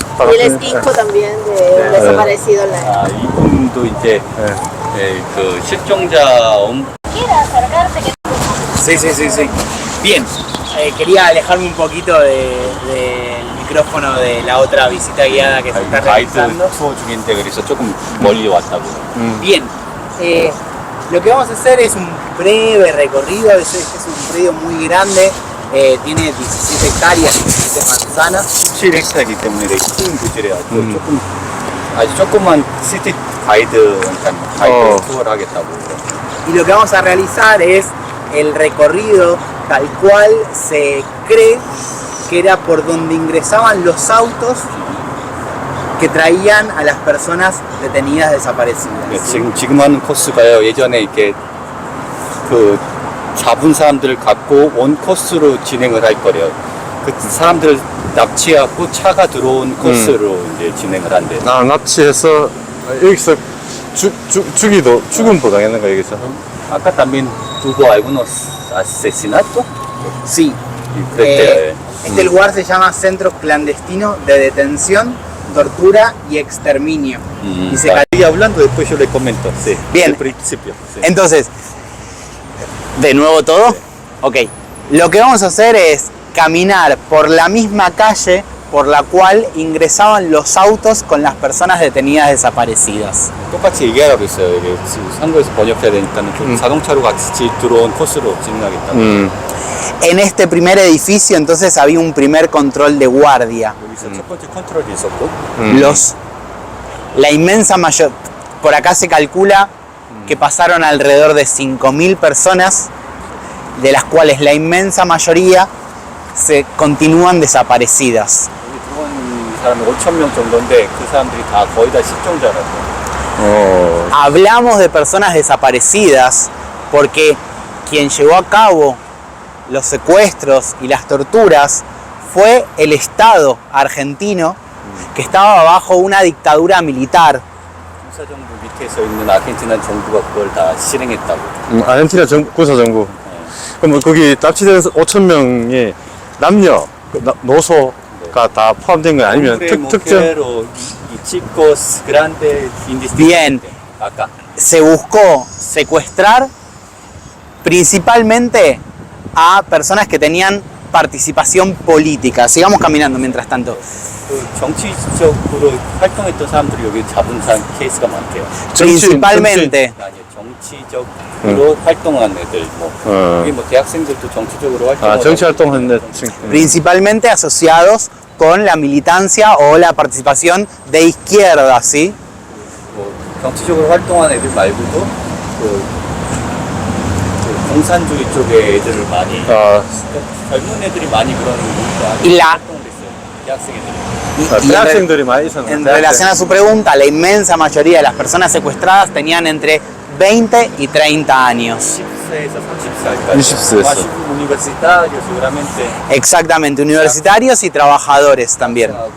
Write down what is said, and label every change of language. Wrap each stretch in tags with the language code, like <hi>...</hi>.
<es>Y él es hijo también de un desaparecido en la</es> <ko>아, 이분도 이제 그 실종자</ko> <es>Sí. Bien, quería alejarme un poquito del micrófono de la otra visita guiada que se está</es> <ko>가이드</ko> <es>realizando.</es> <ko>투어 중인데 그래서 조금 멀리 왔다고.</ko> <es>Bien, lo que vamos a hacer es un breve recorrido, es un predio muy grande, tiene 17 hectáreas, 17 manzanas.</es> <ko>17헥타르이기 때문에 되게 큰 부지래요. 조금 아주 조그만 시티 가이드 투어를 하겠다고.</ko> <es>Y lo que vamos a realizar es el recorrido tal cual se cree que era por donde ingresaban los autos que traían a las personas detenidas desaparecidas.</es> <ko>네, 지금 하는 코스가요. 예전에 이렇게 그 잡은 사람들을 갖고 원 코스로 진행을 할 거래요. 그 사람들을 납치하고 차가 들어온 코스로 이제 진행을 한대. 납치해서 여기서 죽음도 당했는 거 여기서.</ko> <es>Acá también tuvo algunos asesinatos. Sí,</es> <ko>그랬대.</ko> <es>este lugar se llama Centro Clandestino de Detención, Tortura y Exterminio. Y se Y hablando después yo le comento. Sí. Bien. Al principio. Sí. Entonces, ¿de nuevo todo? Ok. Lo que vamos a hacer es caminar por la misma calle por la cual ingresaban los autos con las personas detenidas desaparecidas.</es> <ko>똑같이 얘기하라고 했어요. 이게 한국에서 번역해야 되니까는 좀 자동차로 같이 들어온 코스로 진행하겠다고.</ko> <es>En este primer edificio entonces había un primer control de guardia.</es> <ko>여기서 첫 번째 컨트롤이 있었고.</ko> <es>La inmensa mayor, por acá se calcula que pasaron alrededor de 5.000 personas, de las cuales la inmensa mayoría se continúan desaparecidas.</es> <ko>여기 들어온 사람이 5,000명 정도인데 그 사람들이 다 거의 다 실종자라고.</ko> <es>Hablamos de personas desaparecidas porque quien llevó a cabo los secuestros y las torturas fue el Estado argentino que estaba bajo una dictadura militar.</es> <ko>군사정부 밑에서 있는 아르헨티나 정부가 그걸 다 실행했다고. 아르헨티나 군사정부. 그럼 거기 납치된 5,000명이 남녀, 노소가 다 포함된 거 아니면 특정?</ko> <es>chicos grandes, Bien. acá. Se buscó secuestrar principalmente a personas que tenían participación política. Sigamos caminando mientras tanto.</es> <ko>그 정치적으로 활동했던 사람들이 여기 잡은 사람 케이스가 많대요.</ko> <es>Principalmente.</es> <ko>아니 정치적으로 활동한 애들 뭐 여기 뭐 대학생들도 정치적으로 활동하고. 정치 활동하는</ko> <es>Principalmente asociados con la militancia o la participación de izquierda, ¿sí?</es> <ko>뭐 정치적으로 활동한 애들 말고도 그 공산주의 쪽의 애들을 많이 젊은 애들이 많이 그런 활동을 했어요. 대학생 애들이. 대학생들이 많이 있었는데.</ko> <es>En relación a su pregunta, la inmensa mayoría de las personas secuestradas tenían entre 20 y 30 años.</es> <ko>10세에서 30살까지. 20세에서.</ko> <es>universitarios seguramente. Exactamente, universitarios y trabajadores también.</es>